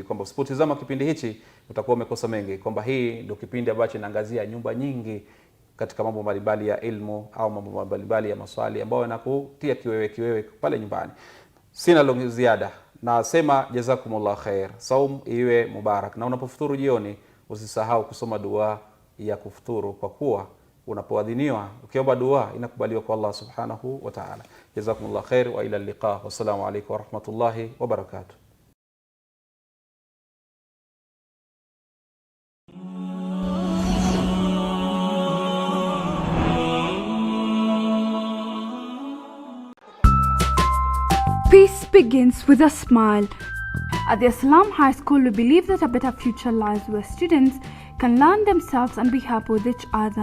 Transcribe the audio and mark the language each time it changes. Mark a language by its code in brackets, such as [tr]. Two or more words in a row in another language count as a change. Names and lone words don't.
[sw] Kwamba usipotizama kipindi hichi utakuwa umekosa mengi, kwamba hii ndio kipindi ambacho inaangazia nyumba nyingi katika mambo mbalimbali ya ilmu au mambo mbalimbali ya maswali ambayo yanakutia kiwewe pale nyumbani. Sina la ziada, nasema [ar] جزاكم الله خيرا, [sw] saum iwe mubarak, na unapofuturu jioni usisahau kusoma dua ya kufuturu, kwa kuwa unapoadhiniwa ukiomba dua inakubaliwa kwa [ar] الله سبحانه وتعالى. جزاكم الله خيرا وإلى اللقاء والسلام عليكم ورحمة الله وبركاته. [en] Peace begins with a smile. At the Salaam High School, we believe that a better future lies where students can learn themselves and be happy with each other.